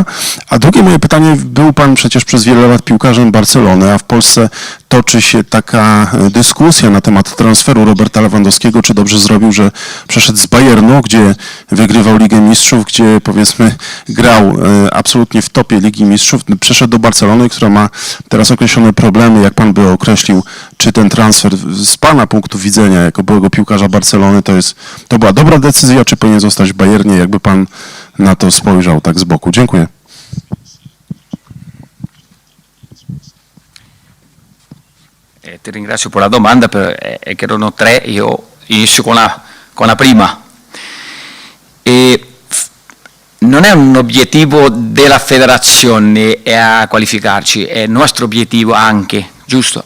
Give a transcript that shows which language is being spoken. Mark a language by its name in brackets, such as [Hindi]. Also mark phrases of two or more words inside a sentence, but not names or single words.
[Polish] A drugie moje pytanie, był pan przecież przez wiele lat piłkarzem Barcelony, a w Polsce toczy się taka dyskusja na temat transferu Roberta Lewandowskiego, czy dobrze zrobił, że przeszedł z Bayernu, gdzie wygrywał Ligę Mistrzów, gdzie powiedzmy grał absolutnie w topie Ligi Mistrzów, przeszedł do Barcelony, która ma teraz określone problemy. Jak pan by określił, czy ten transfer z pana punktu widzenia, jako byłego piłkarza Barcelony, to była dobra decyzja, czy powinien zostać w Bayernie? Jakby pan na to spojrzał tak z boku? Dziękuję. [Italian] Ti ringrazio per la domanda, che erano 3, io inizio con la prima. Non è un obiettivo della federazione a qualificarci, è il nostro obiettivo anche, giusto?